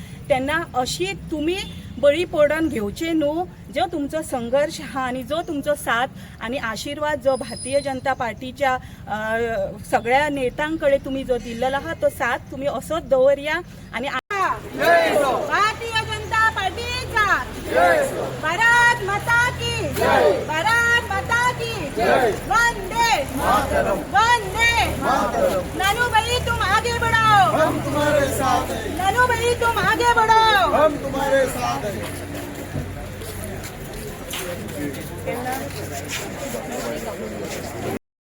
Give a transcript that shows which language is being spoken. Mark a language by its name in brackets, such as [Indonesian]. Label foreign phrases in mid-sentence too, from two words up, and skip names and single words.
[Konkani] तेन्ना अशी तुम्ही बळी पडून घेवचे न्हू. जो तुमचो संघर्ष आहा आनी जो तुमचो साथ आनी आशिर्वाद जो भारतीय जनता पार्टीच्या सगळ्या नेत्यांकडे तुम्ही जो दिल्लेलो आहा तो साथ तुम्ही असोच दवरया. आनी भारतीय जनता पार्टीचा [Hindi] भारत माता की भारत माता की वंदे वंदे. नानू भाई तुम आगे बढ़ो, हम तुम्हारे साथ हैं. नानू भाई तुम आगे बढ़ो, हम तुम्हारे साथ हैं.